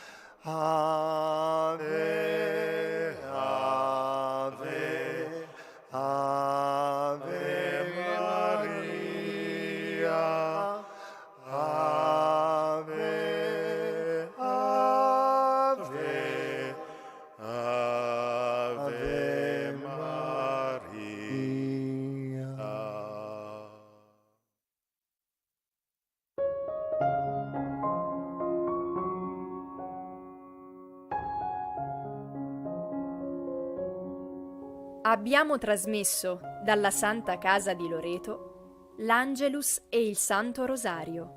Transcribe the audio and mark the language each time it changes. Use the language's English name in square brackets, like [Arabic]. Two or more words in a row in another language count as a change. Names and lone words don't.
[Latin] Ave, ave, ave Maria. Ave, ave, ave Maria. [Italian] Abbiamo trasmesso dalla Santa Casa di Loreto l'Angelus e il Santo Rosario.